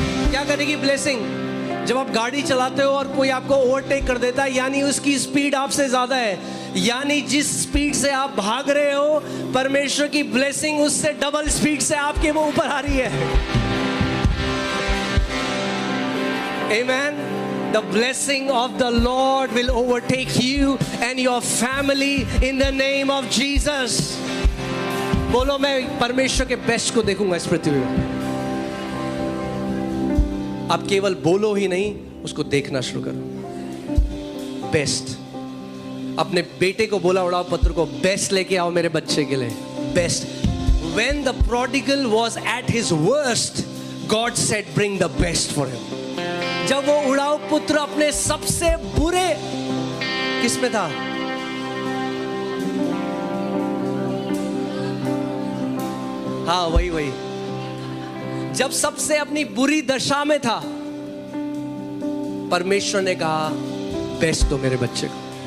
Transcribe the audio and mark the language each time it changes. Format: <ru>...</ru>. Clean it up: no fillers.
<hi>क्या करेगी ब्लेसिंग? जब आप गाड़ी चलाते हो और कोई आपको ओवरटेक कर देता है, यानी उसकी स्पीड आपसे ज्यादा है, यानी जिस स्पीड से आप भाग रहे हो, परमेश्वर की ब्लेसिंग उससे डबल स्पीड से आपके मुंह ऊपर आ रही है. आमेन.</hi> <en>The blessing of the Lord will overtake you and your family in the name of Jesus.</en> <hi>बोलो, मैं परमेश्वर के बेस्ट को देखूंगा इस पृथ्वी में. आप केवल बोलो ही नहीं, उसको देखना शुरू करो. बेस्ट. अपने बेटे को बोला, उड़ाओ पत्र को, बेस्ट लेके आओ मेरे बच्चे के लिए. Best.</hi> <en>When the prodigal was at his worst, God said, bring the best for him.</en> <hi>जब वो उड़ाओ पुत्र अपने सबसे बुरे किस में था? हाँ, वही. जब सबसे अपनी बुरी दशा में था, परमेश्वर ने कहा, बेस्ट दो मेरे बच्चे को.</hi>